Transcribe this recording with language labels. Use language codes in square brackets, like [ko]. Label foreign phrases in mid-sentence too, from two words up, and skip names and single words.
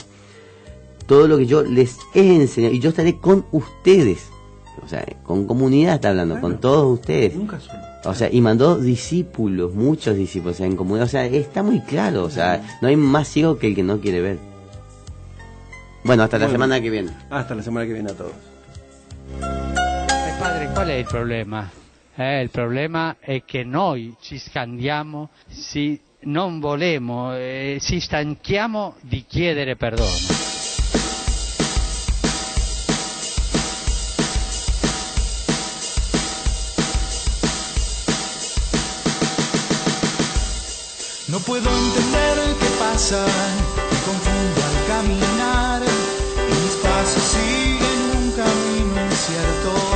[es] Todo lo que yo les he enseñado, y yo estaré con ustedes. O sea, con comunidad está hablando, con todos ustedes. Nunca solo. O sea, y mandó discípulos, muchos discípulos, o sea, en comunidad. O sea, está muy claro. O sea, no hay más ciego que el que no quiere ver. Bueno, hasta la semana que viene. Hasta la semana que viene a todos. [it] Padre, qual è il problema? Il problema è che noi ci scandiamo, non volemo, ci stanchiamo di chiedere perdono. [es] No puedo entender qué pasa, me confundo al caminar, y mis pasos siguen un camino incierto.